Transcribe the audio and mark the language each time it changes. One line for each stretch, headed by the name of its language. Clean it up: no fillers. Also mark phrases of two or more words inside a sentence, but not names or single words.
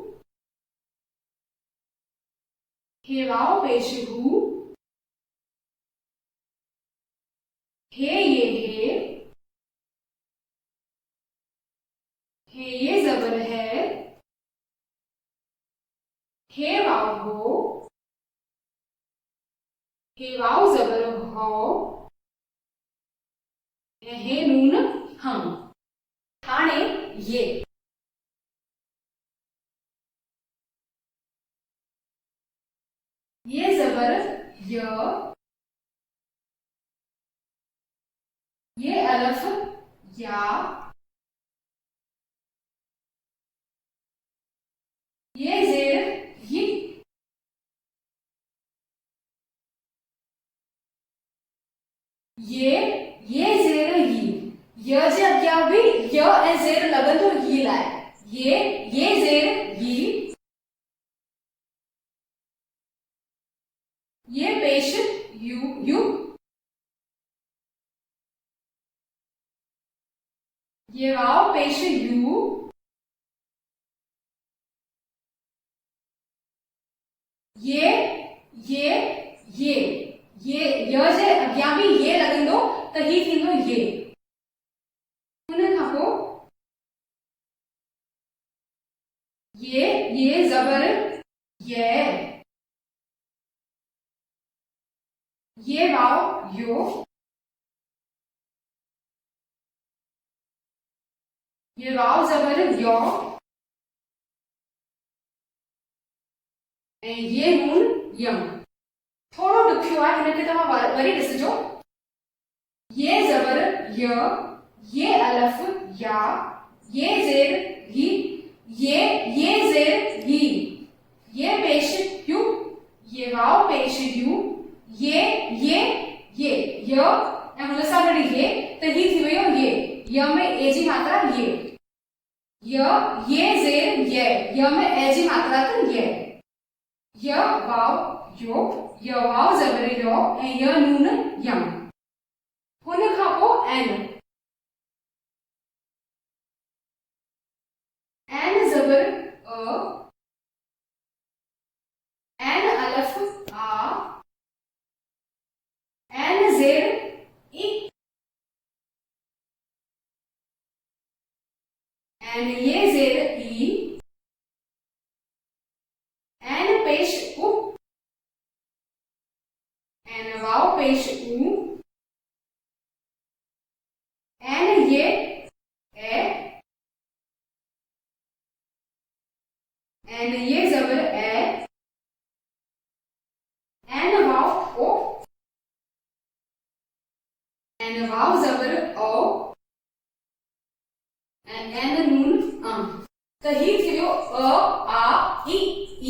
Sindhi: हे वाव पेश हु, हे ये जबर है, हे वाव हो, हे वाव जबर हो, हे नून हम। हाणे ये जबर य, ये अलफ या, ये जेर ही, ये जेर ही, य जे अग्या भी य ए जेर लगंदो ही लाए, ये जेर ही, ये पेश यू, ये वाव पेश यू, ये य जे अग्या भी ये लगंदो त ही थींदो ये। हुन खां पोइ ये जबर ये वाव यो, ये वाव जबर यो, ये नून यम। थोड़ो ॾुखियो आहे, हिनखे तव्हां वरी ॾिसजो। ये जबर य, ये अलफ या, ये जेर ही, ये जेर ही, ये पेश यू, ये वाव पेश यू, ये य ऐं हुन सां गॾु ये त ही थी वियो ये, य में ए जी मात्रा ये जेर य में ए जी मात्रा त ये, य वाव यो, य वाव जबर यो ऐं य नून यम। हुन खां पोइ एन जबर एन अलफ आ, एन जेर ई, एन ये जेर ई, एन पेश उ, एन वाव पेश उ, एन ये ए, एन ये जबर ए, एन वाव ओ, एन वाव जबर ओ, एन नून त ही थी वियो अ आ ई।